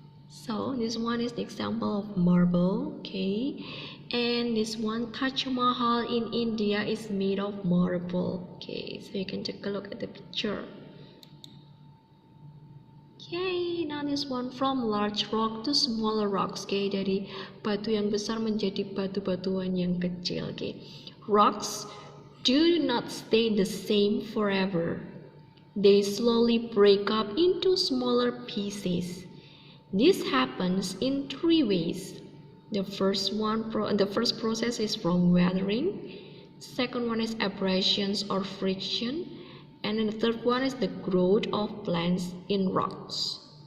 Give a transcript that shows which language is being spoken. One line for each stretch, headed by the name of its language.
English: So this one is the example of marble. Okay, and this one Taj Mahal in India is made of marble. Okay, so you can take a look at the picture. Okay, now this one from large rock to smaller rocks.
Indonesian: Okay, dari batu yang besar menjadi batu-batuan yang kecil.
English: Okay, rocks do not stay the same forever. They slowly break up into smaller pieces. This happens in three ways. The first process is from weathering. Second one is abrasions or friction, and then the third one is the growth of plants in rocks.